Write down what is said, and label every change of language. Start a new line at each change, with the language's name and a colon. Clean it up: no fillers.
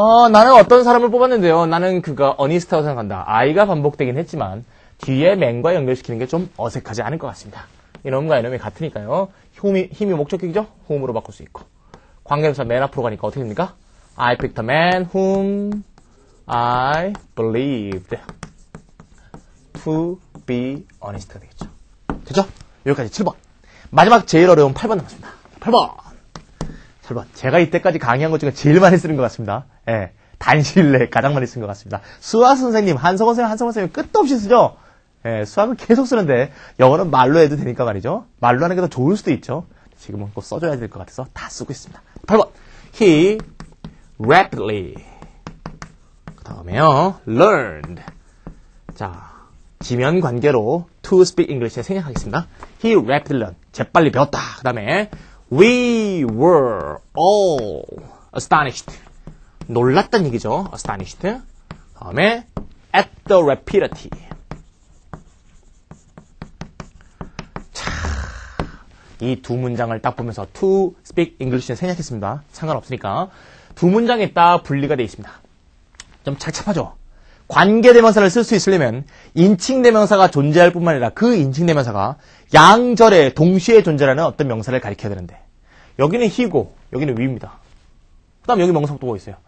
Korean: 나는 어떤 사람을 뽑았는데요. 나는 그가 honest하다고 생각한다. I가 반복되긴 했지만 뒤에 man과 연결시키는 게 좀 어색하지 않을 것 같습니다. 이놈과 이놈이 같으니까요. 힘이 목적격이죠? whom으로 바꿀 수 있고. 관계대명사 man 앞으로 가니까 어떻게 됩니까?
English: I picked a man whom I believed to be honest
Korean: 가 되겠죠. 됐죠? 여기까지 7번. 마지막 제일 어려운 8번 남았습니다. 8번. 제가 이때까지 강의한 것 중에 제일 많이 쓰는 것 같습니다. 예. 단시일 내에 가장 많이 쓴 것 같습니다. 수학 선생님, 한성원 선생님 끝도 없이 쓰죠? 예, 수학을 계속 쓰는데 영어는 말로 해도 되니까 말이죠. 말로 하는 게 더 좋을 수도 있죠. 지금은 꼭 써줘야 될 것 같아서 다 쓰고 있습니다. 8번.
English: He rapidly.
Korean: 그 다음에요.
English: learned.
Korean: 자, 지면 관계로
English: to speak English
Korean: 에 생략하겠습니다.
English: He rapidly learned.
Korean: 재빨리 배웠다. 그 다음에
English: we were all astonished.
Korean: 놀랐다는 얘기죠. astonished. 그 다음에
English: at the rapidity.
Korean: 자, 이 두 문장을 딱 보면서
English: to speak English
Korean: 에 생략했습니다. 상관없으니까. 두 문장에 딱 분리가 되어 있습니다. 좀 착잡하죠? 관계대명사를 쓸 수 있으려면 인칭대명사가 존재할 뿐만 아니라 그 인칭대명사가 양절에 동시에 존재하는 어떤 명사를 가리켜야 되는데 여기는 he고 여기는 we입니다. 그 다음 여기 명사가 또 있어요.